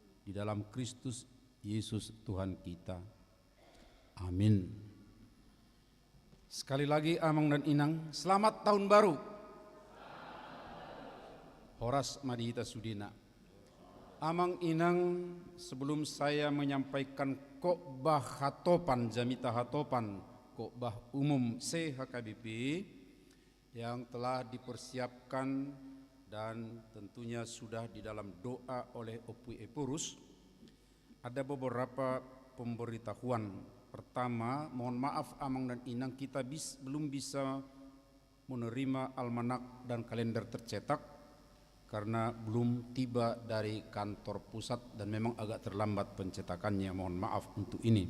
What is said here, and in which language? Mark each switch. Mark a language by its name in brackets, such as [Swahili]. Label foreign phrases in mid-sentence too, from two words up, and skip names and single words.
[Indonesian] di dalam Kristus Yesus Tuhan kita. Amin. Sekali lagi Amang dan Inang, selamat tahun baru. [Batak Toba] Horas Madihita Sudina. Amang Inang, [Indonesian] sebelum saya menyampaikan khotbah hatopan, [Batak Toba] jamita hatopan, [Indonesian] khotbah umum CHKBP yang telah dipersiapkan dan tentunya sudah di dalam doa oleh Opui Epurus, ada beberapa pemberitahuan. Pertama, mohon maaf Amang dan Inang, kita belum bisa menerima almanak dan kalender tercetak karena belum tiba dari kantor pusat dan memang agak terlambat pencetakannya, mohon maaf untuk ini.